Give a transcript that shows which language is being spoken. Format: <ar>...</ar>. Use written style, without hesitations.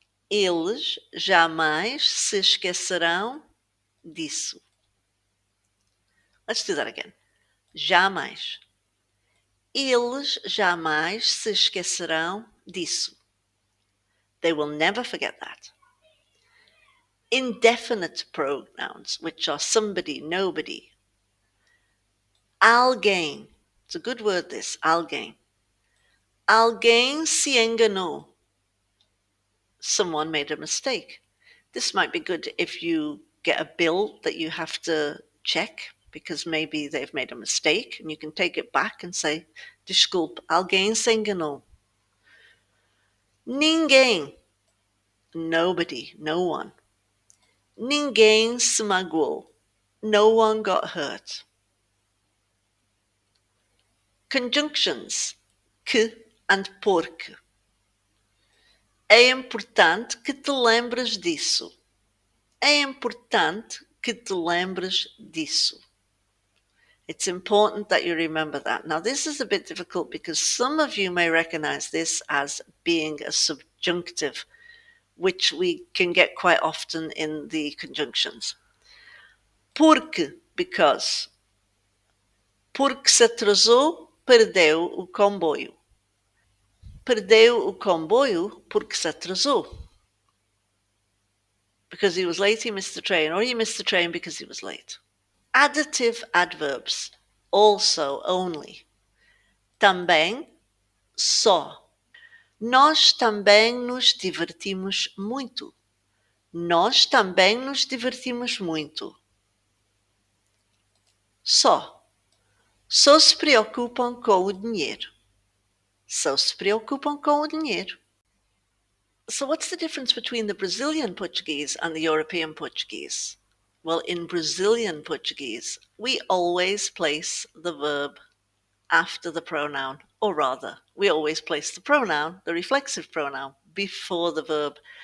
<pt>Eles jamais se esquecerão disso.</pt> <en>Let's do that again.</en> <pt>Jamais. Eles jamais se esquecerão disso.</pt> <en>They will never forget that. Indefinite pronouns, which are somebody, nobody.</en> <pt>Alguém.</pt> <en>It's a good word, this.</en> <pt>Alguém. Alguém se enganou.</pt> <en>Someone made a mistake. This might be good if you get a bill that you have to check because maybe they've made a mistake and you can take it back and say,</en> <pt>desculpe, alguém se enganou.</pt> <en>Ninguém. Nobody, no one.</en> <pt>Ninguém se magoou.</pt> <en>No one got hurt. Conjunctions. Que and porque.</en> <pt>É importante que te lembres disso. É importante que te lembres disso.</pt> <en>It's important that you remember that. Now, this is a bit difficult because some of you may recognize this as being a subjunctive, which we can get quite often in the conjunctions. Porque, because.</en> <pt>Porque se atrasou, perdeu o comboio. Perdeu o comboio porque se atrasou.</pt> <en>Because he was late, he missed the train, or he missed the train because he was late. Additive adverbs, also, only.</en> <pt>Também, só. Nós também nos divertimos muito. Nós também nos divertimos muito. Só. Só se preocupam com o dinheiro. Só se preocupam com o dinheiro.</pt> <en>So what's the difference between the Brazilian Portuguese and the European Portuguese? Well, in Brazilian Portuguese, we always place the verb after the pronoun, or rather, we always place the pronoun, the reflexive pronoun, before the verb.</en>